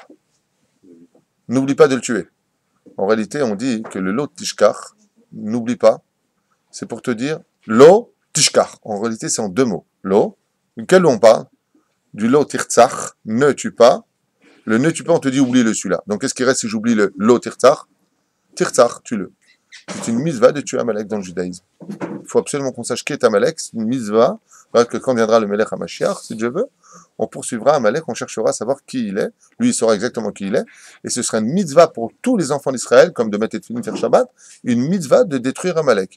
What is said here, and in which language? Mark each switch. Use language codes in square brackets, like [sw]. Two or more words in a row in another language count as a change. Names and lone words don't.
[fr] N'oublie pas de le tuer. En réalité, on dit que le [he] לא תשכח, [fr] n'oublie pas, c'est pour te dire [he] לא תשכח. [fr] En réalité, c'est en deux mots. Lo, duquel on parle? Du [he] לא תרצח, [fr] ne tue pas. Le ne tue pas, on te dit oublie-le celui-là. Donc qu'est-ce qui reste si j'oublie le [he] לא תרצח? [fr] Tirtzach, tue-le. C'est une mitzvah de tuer Amalek dans le judaïsme. Il faut absolument qu'on sache qui est Amalek. C'est une mitzvah. Que quand viendra le [he] מלך המשיח, [fr] si Dieu veut, on poursuivra Amalek, on cherchera à savoir qui il est. Lui, il saura exactement qui il est. Et ce sera une mitzvah pour tous les enfants d'Israël, comme de mettre et de faire Shabbat, une mitzvah de détruire Amalek.